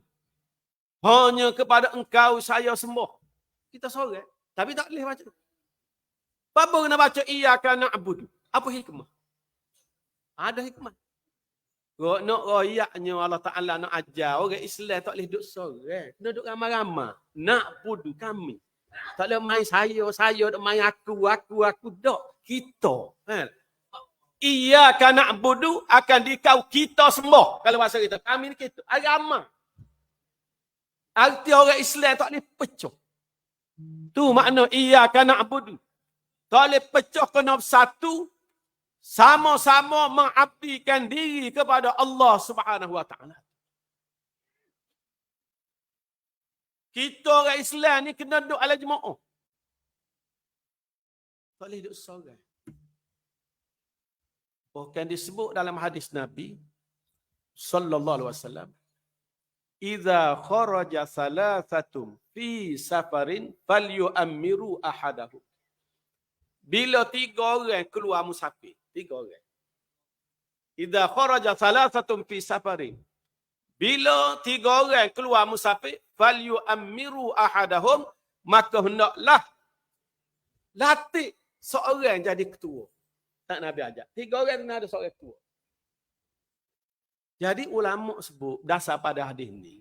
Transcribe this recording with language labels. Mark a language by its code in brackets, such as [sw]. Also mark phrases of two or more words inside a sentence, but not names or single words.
[ms] Hanya kepada engkau saya sembah. Kita seorang, tapi tak boleh baca. Apa kena baca [ar] إياك نعبد? [ms] Apa hikmah? Ada hikmah. Nak royaknya [ar] الله تعالى [ms] nak ajar orang Islam tak boleh duduk seorang. Kena duduk ramai-ramai. Nak budu kami. Tak boleh main saya, tak main aku. Tak. Kita. [ar] إياك نعبد [ms] akan dikau kita sembah. Kalau bahasa kita. Kami ni kita. Agama. Arti orang Islam tak boleh pecah. Tu makna [ar] إياك نعبد. [ms] Tak boleh pecah kena satu. Sama-sama mengabdikan diri kepada [ar] الله سبحانه وتعالى. [ms] Kita orang Islam ni kena duduk ala jemaah. Tak boleh duduk seorang. Bahkan disebut dalam hadis Nabi [ar] صلى الله عليه وسلم, "إذا خرج ثلاثة في سفر فليؤمروا أحدهم." [ms] Bila 3 orang keluar musafir, 3 orang. [ar] إذا خرج ثلاثة في سفر. [ms] Bila 3 orang keluar musafir, [ar] فليؤمروا أحدهم, [ms] maka hendaklah latih seorang jadi ketua. Tak Nabi ajar. 3 orang kena ada seorang ketua. Jadi ulama sebut dasar pada hadis ni.